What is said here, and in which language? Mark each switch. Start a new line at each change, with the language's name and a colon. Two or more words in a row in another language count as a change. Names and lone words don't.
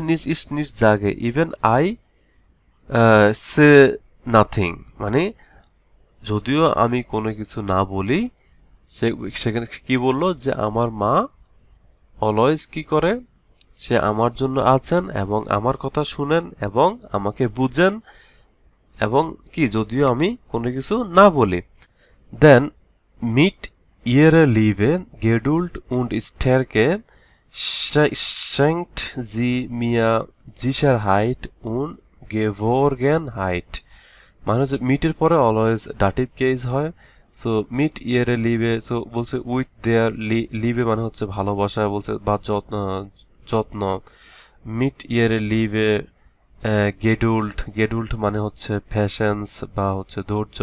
German: ich nichts sage
English: even I say nothing,
Bangla: মানে যদিও আমি কোনো কিছু না বলি, সেখানে কি বললো যে আমার মা অলওয়েজ কি করে, সে আমার জন্য আছেন এবং আমার কথা শুনেন এবং আমাকে বুঝেন, এবং কি যদিও আমি কোনো কিছু না বলি।
German: Denn mit ihrer Liebe Geduld und Stärke schenkt sie mir Sicherheit und Geborgenheit,
Bangla: মানে হচ্ছে মিটের পরে অলওয়েজ
English: dative case
Bangla: হয়। সো
German: mit ihrer Liebe,
Bangla: সো বলছে
English: with their,
Bangla: লিভে মানে হচ্ছে ভালোবাসা বলছে বা যত্ন।
German: mit ihrer Liebe Geduld
Bangla: মানে হচ্ছে প্যাশেন্স বা হচ্ছে ধৈর্য।